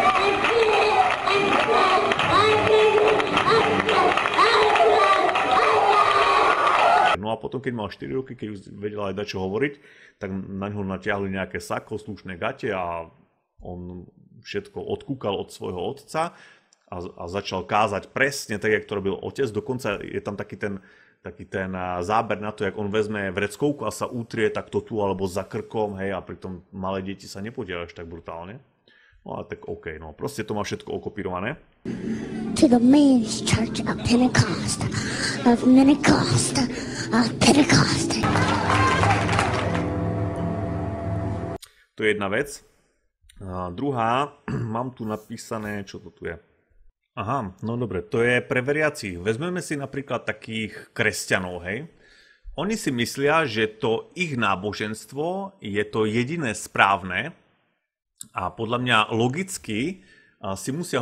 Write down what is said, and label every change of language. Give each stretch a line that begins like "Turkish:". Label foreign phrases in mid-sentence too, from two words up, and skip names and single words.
Slovak: No a potom, keď mal 4 roky, keď už vedel aj dať čo hovoriť, tak na ňo natiahli nejaké sako, slušné gate a on všetko odkúkal od svojho otca a začal kázať presne tak, jak to robil otec. Dokonca je tam taký ten záber na to, jak on vezme vreckovku a sa utrie takto tu alebo za krkom, hej, a pritom malé deti sa nepodielajú až tak brutálne. No a tak OK, no proste to má všetko okopírované.
English: To the men's church of Pentecost, of Pentecost, of Pentecost.
Slovak: To je jedna vec. A druhá, mám tu napísané, čo to tu je. Aha, no dobre, to je pre veriacich. Vezmeme si napríklad takých kresťanov, hej. Oni si myslia, že to ich náboženstvo je to jediné správne a podľa mňa logicky si musia